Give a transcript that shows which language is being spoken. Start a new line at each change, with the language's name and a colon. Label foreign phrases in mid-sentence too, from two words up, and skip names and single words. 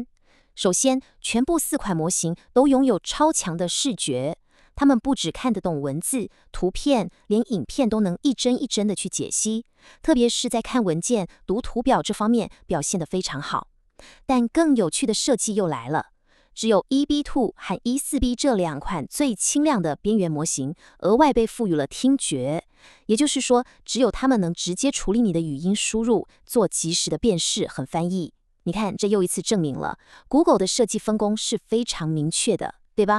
Chinese: 首先，全部4款模型都擁有超強的視覺，它們不只看得懂文字、圖片，連影片都能一幀一幀的去解析，特別是在看文件、讀圖表這方面表現得非常好。但更有趣的設計又來了。只有 EB2 和 E4B 這2款最輕量的邊緣模型額外被賦予了聽覺，也就是說，只有它們能直接處理你的語音輸入，做即時的辨識和翻譯。你看，這又一次證明了 Google 的設計分工是非常明確的，對吧？